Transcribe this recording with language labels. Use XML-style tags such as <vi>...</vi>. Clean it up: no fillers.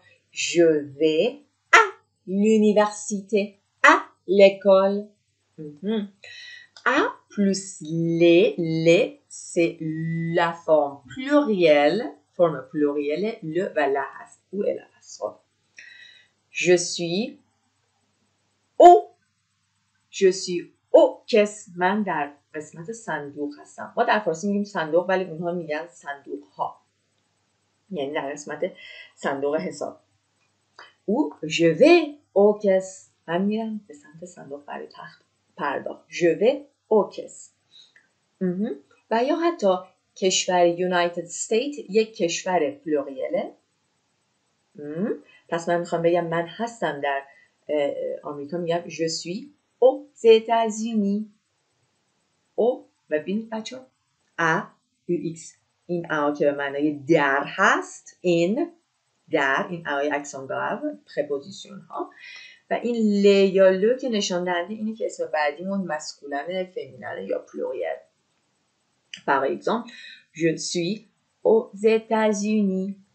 <fr>Je vais à l'université, à l'école. A plus les, c'est la forme plurielle, le و لا هست ou l'apostrophe. Je suis au</fr> <fa>کس من در قسمت صندوق هستم. ما در فارسی میگیم صندوق ولی اونها میگن صندوق ها. یعنی در قسمت صندوق حساب.</fa> <fr>ou je vais au کس.</fr> <fa>من میرم به سمت صندوق برای تخت پرداخت.</fa> <fr>je vais au کس.</fr> <fa>و یا حتی کشور یونایتد استیت یک کشور پلوریله. پس من میخوام بگم من هستم در آمریکا، میگم</fa> <fr>je suis aux États-Unis.</fr> <fa>او و ببینید بچه ا UX این ا که به معنای در هست، این در، این اوای اکسانگاو پرپوزیشن ها و این ل یا لو که نشان دهنده اینه که اسم بعدیمون مسکولن، فمینن یا پلوریل.</fa> <fr>Par exemple, je suis aux États-Unis.</fr>